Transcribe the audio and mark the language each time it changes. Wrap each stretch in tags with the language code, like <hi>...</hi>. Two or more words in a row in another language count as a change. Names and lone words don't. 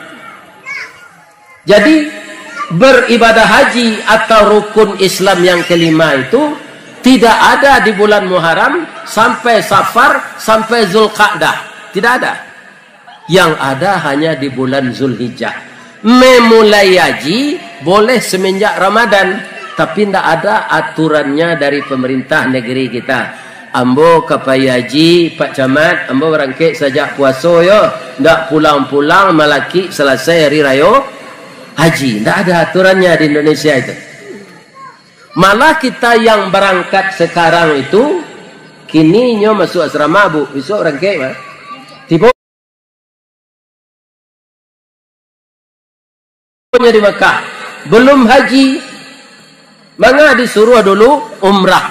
<id>Jadi beribadah haji atau rukun Islam yang kelima itu tidak ada di bulan Muharram sampai Safar sampai Zulqa'dah. Tidak ada. Yang ada hanya di bulan Zulhijjah. Memulai haji boleh semenjak Ramadan, tapi tidak ada aturannya dari pemerintah negeri kita.</id> <min>Ambo kapai haji Pak Camat, ambo berangkit sajak puasa yo, ndak pulang-pulang malaki selesai hari raya haji.</min> <id>Ndak ada aturannya di Indonesia itu. Malah kita yang berangkat sekarang itu</id> <min>kini nyo</min> <id>masuk asrama Bu, besok</id> <min>berangkit mah.</min> <id>Tiba di Mekah, belum haji, maka disuruh dulu umrah.</id>